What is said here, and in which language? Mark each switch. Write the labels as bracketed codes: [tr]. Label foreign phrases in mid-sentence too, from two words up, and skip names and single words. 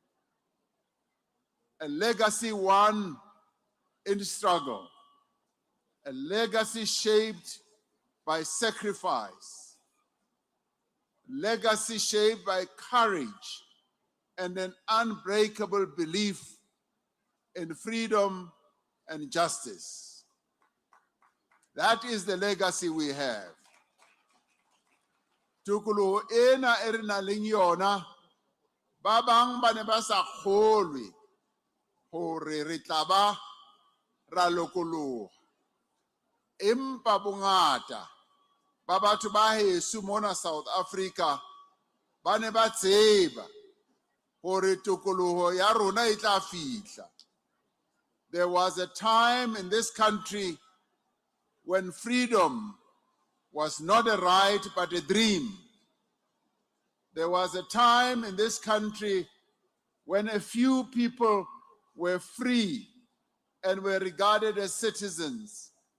[en] A legacy won in struggle, a legacy shaped by sacrifice, legacy shaped by courage and an unbreakable belief in freedom and justice. That is the legacy we have. [st] Tukuluho ena e re nang le yona, ba bang ba ne ba sa kgolwe hore re tla ba ra lokoloha. Empa bongata ba batho ba heso mona South Africa ba ne ba tseba hore tokoloho ya rona e tla fihla. [en] There was a time in this country when freedom was not a right but a dream. There was a time in this country when a few people were free and were regarded as citizens.